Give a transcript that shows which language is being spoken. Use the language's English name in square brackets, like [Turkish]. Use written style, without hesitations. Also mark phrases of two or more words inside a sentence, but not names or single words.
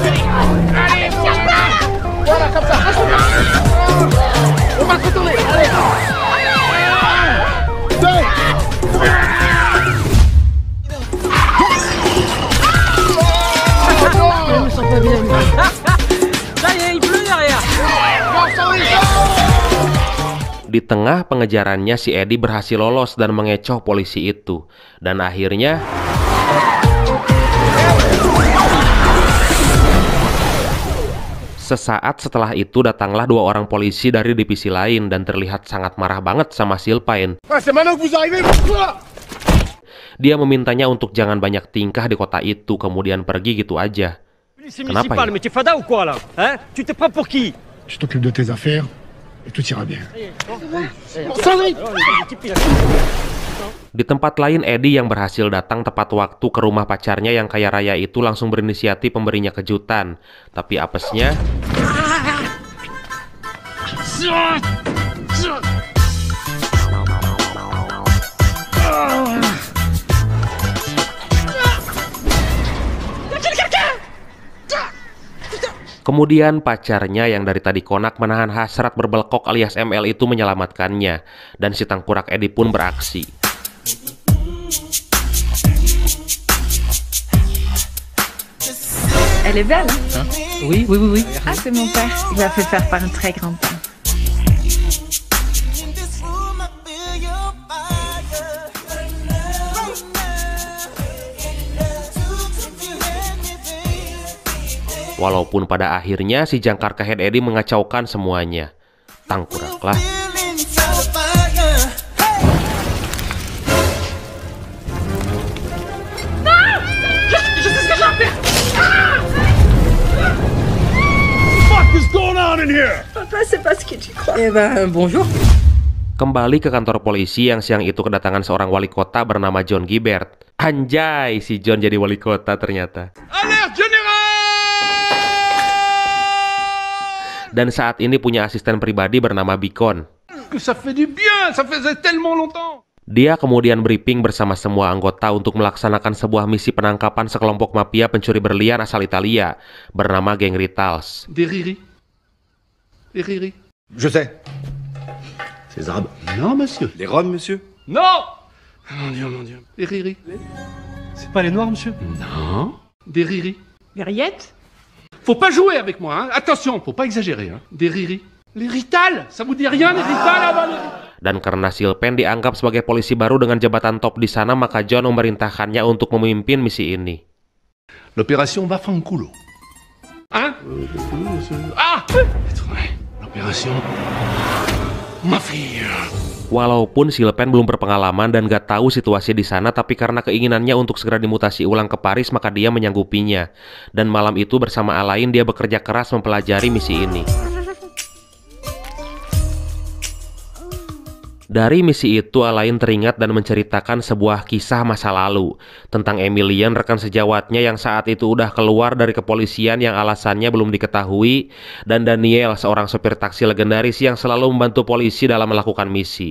[French] Allez, voilà, comme ça. On va se retourner. Allez. Ça y est, il pleut derrière. [Indonesian] Di tengah pengejarannya si Eddie berhasil lolos dan mengecoh polisi itu. Dan akhirnya sesaat setelah itu datanglah 2 orang polisi dari divisi lain dan terlihat sangat marah banget sama Sylvain. Dia memintanya untuk jangan banyak tingkah di kota itu, kemudian pergi gitu aja. Kenapa ya? [French] Mais tu es fada ou quoi là? Hein? Tu te prends pour qui? Tu t'occupes de tes affaires et tout ira bien. [Indonesian] Di tempat lain, Eddie yang berhasil datang tepat waktu ke rumah pacarnya yang kaya raya itu langsung berinisiatif memberinya kejutan. Tapi apesnya, kemudian pacarnya yang dari tadi konak menahan hasrat berbelkok alias ML itu menyelamatkannya. Dan si tangkurak Eddie pun beraksi. [French] Elle est belle, hein? Oui, oui, oui, oui. Ah, c'est mon père. Il l'a fait faire par un très grand père. [Indonesian] Walaupun pada akhirnya si jangkar kehead Eddie mengacaukan semuanya. Tangkuraklah. [English] What is going on in here? [French] Papa, c'est pas ce que tu crois. Eh ben, bonjour. [Indonesian] Kembali ke kantor polisi yang siang itu kedatangan seorang wali kota bernama John Guibert. Anjay, si John jadi wali kota ternyata. [French] Alerte générale! [Indonesian] Dan saat ini punya asisten pribadi bernama Beacon. [French] Que ça fait du bien, ça faisait tellement longtemps. [Indonesian] Dia kemudian briefing bersama semua anggota untuk melaksanakan sebuah misi penangkapan sekelompok mafia pencuri berlian asal Italia bernama Geng Ritals. [French] Des riris. Des riris. Je sais. C'est les Arabes. Non, monsieur. Les Roms, monsieur. Non! Mon Dieu, mon Dieu. Des riris. C'est pas les noirs, monsieur? Non. Des riris. Les rillettes? Faut pas jouer avec moi, hein. Attention, faut pas exagérer, hein. Des riris. Les Rital, ça vous dit rien, les Rital? Ah bah, les... [Indonesian] Dan karena Sylvain dianggap sebagai polisi baru dengan jabatan top di sana, maka John memerintahkannya untuk memimpin misi ini. [French] L'opération [Italian] va fanculo. [French] Hein? Ah! L'opération Mafia. [Indonesian] Walaupun Sylvain belum berpengalaman dan gak tahu situasi di sana, tapi karena keinginannya untuk segera dimutasi ulang ke Paris, maka dia menyanggupinya. Dan malam itu bersama Alain dia bekerja keras mempelajari misi ini. Dari misi itu, Alain teringat dan menceritakan sebuah kisah masa lalu tentang Emilian, rekan sejawatnya yang saat itu udah keluar dari kepolisian yang alasannya belum diketahui, dan Daniel, seorang sopir taksi legendaris yang selalu membantu polisi dalam melakukan misi.